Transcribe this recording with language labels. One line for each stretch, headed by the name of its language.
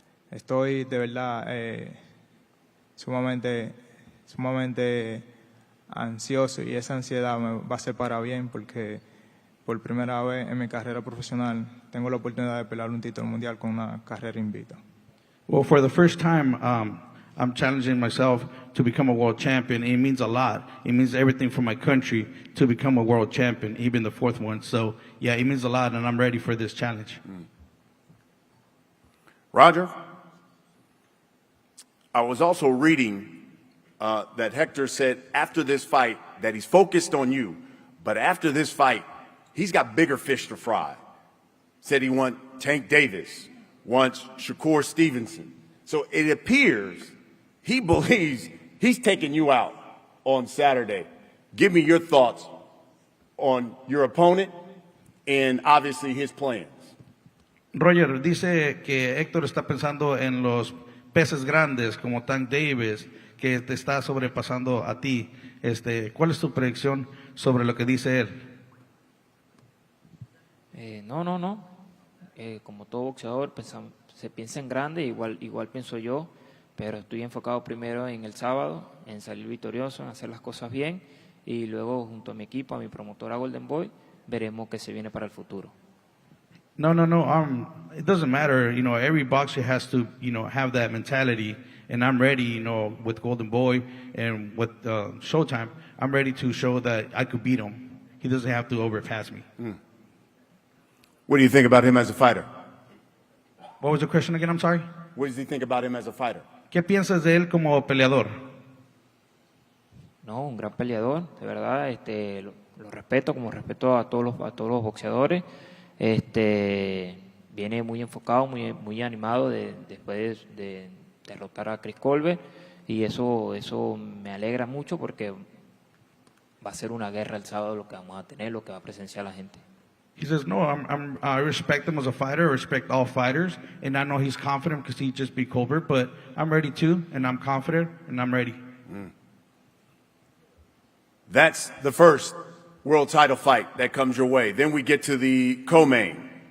Spanish: Estoy de verdad sumamente ansioso, y esa ansiedad me va a ser para bien, porque por primera vez en mi carrera profesional tengo la oportunidad de pelear un título mundial con una carrera invicta.
English: Well, for the first time, I'm challenging myself to become a world champion. It means a lot. It means everything for my country to become a world champion, even the 4th one. So, yeah, it means a lot, and I'm ready for this challenge. Roger, I was also reading that Hector said after this fight that he's focused on you, but after this fight, he's got bigger fish to fry. Said he wants Tank Davis, wants Shakur Stevenson. So it appears he believes he's taking you out on Saturday. Give me your thoughts on your opponent and obviously his plans.
Spanish: Roger dice que Héctor está pensando en los peces grandes como Tank Davis, que te está sobrepasando a ti. ¿Cuál es tu predicción sobre lo que dice él? No. Como todo boxeador, se piensa en grande, igual pienso yo, pero estoy enfocado primero en el sábado, en salir victorioso, en hacer las cosas bien, y luego junto a mi equipo, a mi promotora Golden Boy, veremos qué se viene para el futuro.
English: No. It doesn't matter. Every boxer has to, have that mentality. And I'm ready, with Golden Boy and with Showtime, I'm ready to show that I could beat him. He doesn't have to overpass me. What do you think about him as a fighter? What was the question again? I'm sorry. What does he think about him as a fighter?
Spanish: ¿Qué piensas de él como peleador? No, un gran peleador, de verdad. Lo respeto como respeto a todos los boxeadores. Viene muy enfocado, muy animado después de derrotar a Chris Colbert, y eso me alegra mucho, porque va a ser una guerra el sábado lo que vamos a tener, lo que va a presenciar la gente.
English: He says, no, I respect him as a fighter. I respect all fighters, and I know he's confident because he just beat Colbert, but I'm ready too, and I'm confident, and I'm ready. That's the first world title fight that comes your way. Then we get to the co-main.